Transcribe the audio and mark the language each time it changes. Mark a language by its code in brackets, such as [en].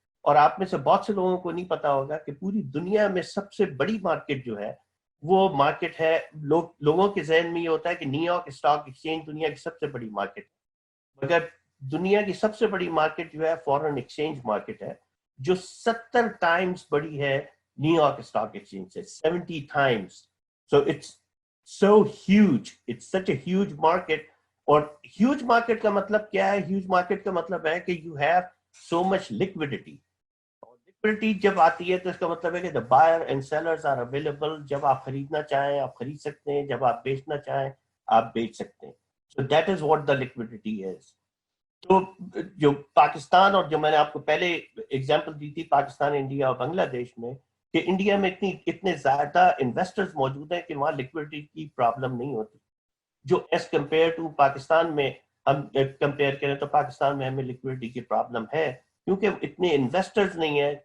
[ur] اور آپ میں سے بہت سے لوگوں کو نہیں پتا ہوگا کہ پوری دنیا میں سب سے بڑی مارکیٹ جو ہے وہ مارکیٹ ہے, لوگوں کے ذہن میں یہ ہوتا ہے کہ نیو یارک اسٹاک ایکسچینج دنیا کی سب سے بڑی مارکیٹ ہے, مگر دنیا کی سب سے بڑی مارکیٹ جو ہے فورن ایکسچینج مارکیٹ ہے, جو 70 ٹائمز بڑی ہے نیو یارک اسٹاک ایکسچینج سے, 70 Times. [en] So it's so huge, it's such a huge market. [ur] اور huge market کا مطلب کیا ہے؟ huge market کا مطلب ہے کہ [en] you have so much liquidity. [ur] اور liquidity جب آتی ہے تو اس کا مطلب ہے کہ [en] the buyer and sellers are available. [ur] جب آپ خریدنا چاہیں آپ خرید سکتے ہیں, جب آپ بیچنا چاہیں آپ بیچ سکتے ہیں. [en] So that is what the liquidity is. [ur] تو جو پاکستان, اور جو میں نے آپ کو پہلے ایگزامپل دی تھی پاکستان, انڈیا اور بنگلہ دیش میں, کہ انڈیا میں اتنے زیادہ انویسٹرز موجود ہیں کہ وہاں لیکوڈیٹی کی پرابلم نہیں ہوتی. جو [en] as compare to [ur] پاکستان میں ہم کمپیئر کریں تو پاکستان میں ہمیں لیکوڈیٹی کی پرابلم ہے, کیونکہ اتنے انویسٹرز نہیں ہیں.